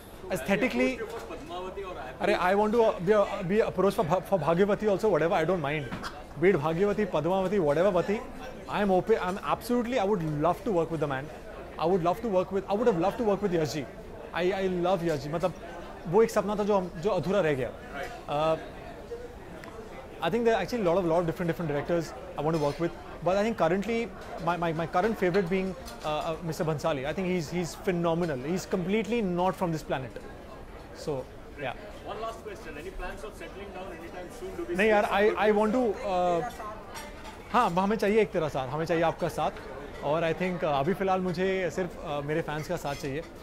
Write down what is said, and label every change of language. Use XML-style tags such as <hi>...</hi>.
<en>Aesthetically, I want to be approached for Bhagyavati also, whatever, I don't mind. Be it Bhagyavati, Padmavati, whatever Vati, I'm open. I would love to work with the man. I would have loved to work with Yash ji. I love Yash ji.</en> <hi>मतलब वो एक सपना था जो अधूरा रह गया.</hi> <en>I think there are actually a lot of different directors I want to work with. But I think currently, my current favorite being Mr. Bhansali. I think he's phenomenal. He's completely not from this planet. So, yeah. One last question. Any plans of settling down anytime soon? Do we</en> <hi>नहीं यार,</hi> <en>I want to</en> <hi>हाँ, हमें चाहिए एक तेरा साथ, हमें चाहिए आपका साथ, और</hi> <en>I think</en> <hi>अभी फ़िलहाल मुझे सिर्फ मेरे फैंस का साथ चाहिए.</hi>